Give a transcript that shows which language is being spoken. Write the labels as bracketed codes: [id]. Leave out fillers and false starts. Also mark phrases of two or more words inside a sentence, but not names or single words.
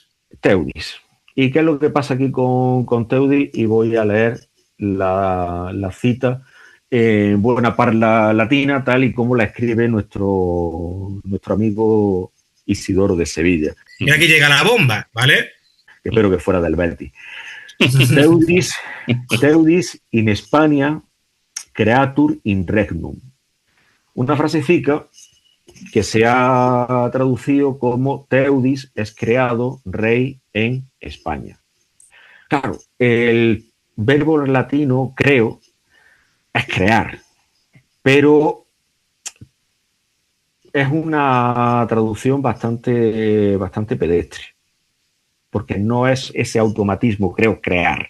[es] ¿Y qué es lo que pasa aquí con Teudis? Y voy a leer la cita en buena parla latina, tal y como la escribe nuestro amigo Isidoro de Sevilla. Y aquí llega la bomba, ¿vale? Espero que fuera del Betis. [la] Teudis in Hispania creatur in regnum. [es] Una frasecica que se ha traducido como Teudis es creado rey en España. Claro, el verbo latino creo es crear, pero es una traducción bastante pedestre, porque no es ese automatismo, creo, crear.